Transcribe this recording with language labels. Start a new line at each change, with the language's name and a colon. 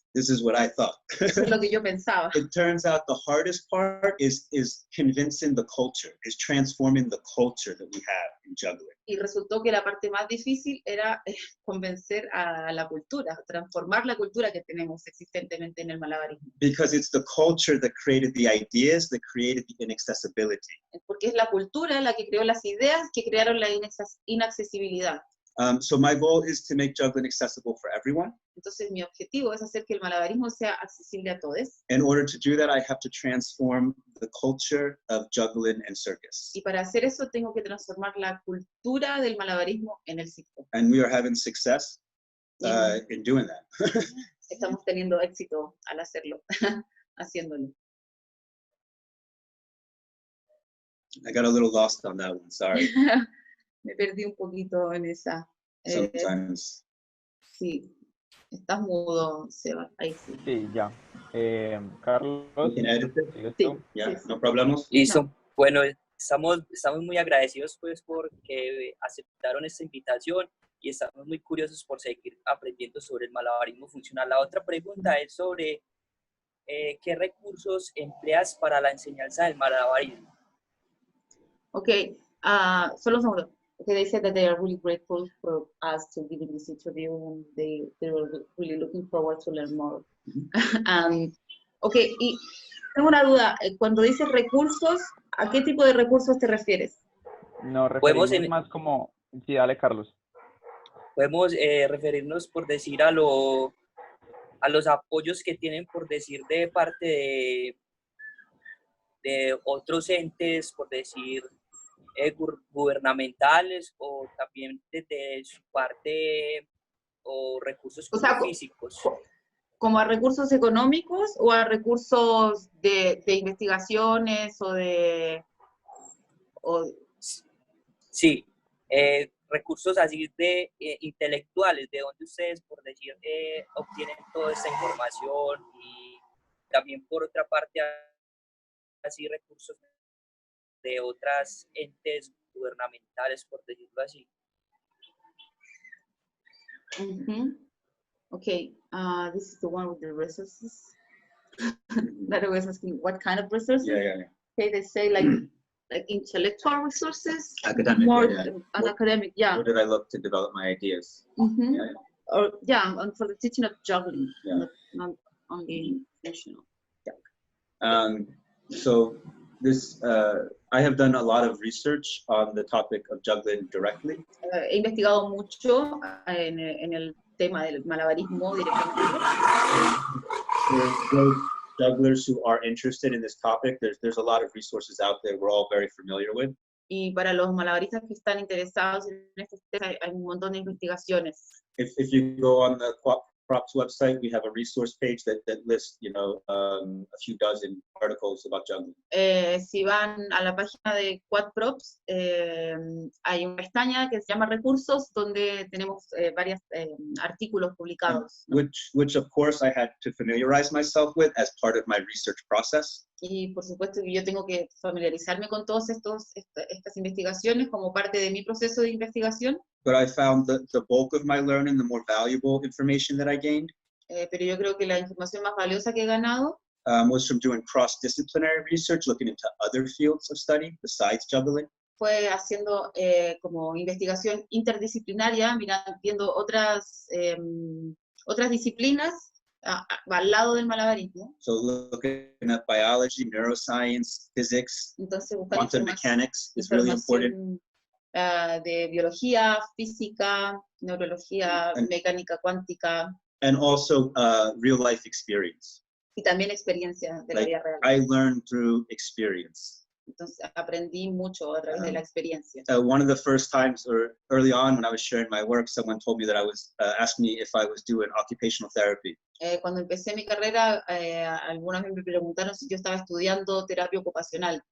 English: This is what I thought.
Spanish: Eso es lo que yo pensaba.
English: It turns out the hardest part is convincing the culture, is transforming the culture that we have in juggling.
Spanish: Y resultó que la parte más difícil era convencer a la cultura, transformar la cultura que tenemos existentemente en el malabarismo.
English: Because it's the culture that created the ideas, that created the inaccessibility.
Spanish: Porque es la cultura la que creó las ideas que crearon la inaccesibilidad.
English: So my goal is to make juggling accessible for everyone.
Spanish: Entonces mi objetivo es hacer que el malabarismo sea accesible a todos.
English: In order to do that, I have to transform the culture of juggling and circus.
Spanish: Y para hacer eso tengo que transformar la cultura del malabarismo en el circo.
English: And we are having success in doing that.
Spanish: Estamos teniendo éxito al hacerlo, haciéndolo.
English: I got a little lost on that one, sorry.
Spanish: Me perdí un poquito en esa.
English: Sometimes.
Spanish: Sí, estás mudo, Seba, ahí sí. Sí, ya. Carlos,
English: We can edit it.
Spanish: ¿sigues Sí, tú?
English: Yeah,
Spanish: sí. no problemas. Listo. Bueno, estamos muy agradecidos pues porque aceptaron esta invitación y estamos muy curiosos por seguir aprendiendo sobre el malabarismo funcional. La otra pregunta es sobre ¿qué recursos empleas para la enseñanza del malabarismo? Okay, solo un segundo.
English: Okay, they said that they are really grateful for us to giving this interview and they were really looking forward to learn more.
Spanish: Okay, y tengo una duda. Cuando dices recursos, ¿a qué tipo de recursos te refieres? Nos Podemos referimos más como... Sí, dale, Carlos. Podemos referirnos, por decir, a los apoyos que tienen, por decir, de parte de otros entes, por decir, gubernamentales o también desde su parte o recursos O sea, físicos. ¿como a recursos económicos o a recursos de investigaciones o de... Sí, recursos así de intelectuales, de donde ustedes, por decir, obtienen toda esta información y también por otra parte así recursos de otras entes gubernamentales, por decirlo así.
English: Okay, this is the one with the resources. That I was asking, what kind of resources? Yeah. Okay, they say like intellectual resources, Academic, more yeah. academic, yeah. Where did I look to develop my ideas? Or and for the teaching of juggling, Yeah. not only functional. So this, I have done a lot of research on the topic of juggling directly.
Spanish: He investigado mucho en el tema del malabarismo directamente.
English: For those jugglers who are interested in this topic, there's a lot of resources out there we're all very familiar with.
Spanish: Y para los malabaristas que están interesados en este tema, hay un montón de investigaciones.
English: If you go on the Cuat Props website, we have a resource page that lists, a few dozen articles about juggling.
Spanish: Si van a la página de Cuat Props, hay una pestaña que se llama Recursos, donde tenemos varios artículos publicados.
English: Which of course I had to familiarize myself with as part of my research process.
Spanish: Y por supuesto que yo tengo que familiarizarme con todas estas investigaciones como parte de mi proceso de investigación.
English: But I found that the bulk of my learning, the more valuable information that I gained,
Spanish: Pero yo creo que la información más valiosa que he ganado
English: was from doing cross-disciplinary research, looking into other fields of study besides juggling.
Spanish: fue haciendo como investigación interdisciplinaria, viendo otras disciplinas al lado del malabarismo.
English: So looking at biology, neuroscience, physics,
Spanish: Entonces buscar
English: quantum mechanics is really important.
Spanish: De biología, física, neurología, mecánica cuántica.
English: And also real life experience.
Spanish: Y también experiencia de la vida real.
English: I learned through experience.
Spanish: Entonces aprendí mucho a través de la experiencia.
English: One of the first times, or early on when I was sharing my work, someone told me that I was, asked me if I was doing occupational therapy.
Spanish: Cuando empecé mi carrera, algunas me preguntaron si yo estaba estudiando terapia ocupacional.